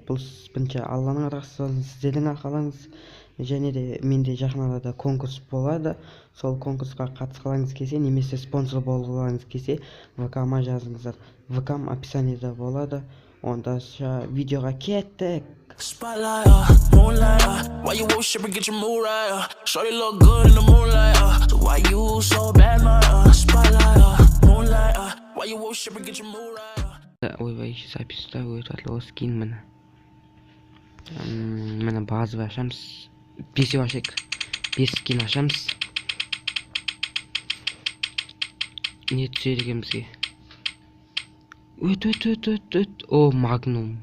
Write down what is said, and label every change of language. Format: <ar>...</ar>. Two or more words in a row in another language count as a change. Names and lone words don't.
<kk>Бұл бірінші Алланың арқасы, сіздердің арқаларыңыз. Және де менде жақын арада конкурс болады. Сол конкурсқа қатысқыларыңыз келсе, немесе спонсор болғыларыңыз келсе, ВК-ма жазыңыздар. ВК-м описаниеда болады. Онда видеоға кеттік.</kk> <en>Spotlight, moonlight, why you worship and get your mood right? Shorty look good in the moonlight, so why you so bad, spotlight, moonlight, why you worship and get your mood right?</en> <kk>Ойбай, запись-то өтіп скин міне. Міне базовый ашамыз. 5 скин ашамыз. Не түседі екен бізге? Өт. О, магнум.</kk>